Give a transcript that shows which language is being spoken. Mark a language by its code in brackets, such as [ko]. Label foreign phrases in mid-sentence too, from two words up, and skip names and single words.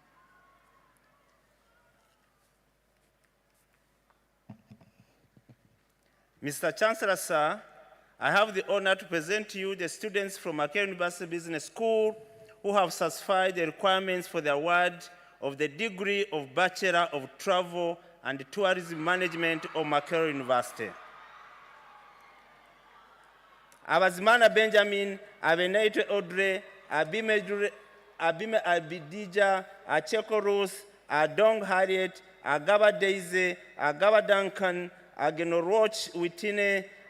[en] Mr. Chancellor, sir, I have the honor to present to you the students from Makerere University Business School who have satisfied the requirements for the award of the degree of Bachelor of Travel and Tourism Management of Makerere University. Abazimana Benjamin, Abenaite Audrey, Abime Abidija, Acheko Ruth, Adong Harriet, Agaba Daisy, Agaba Duncan, Agenoroch Witine,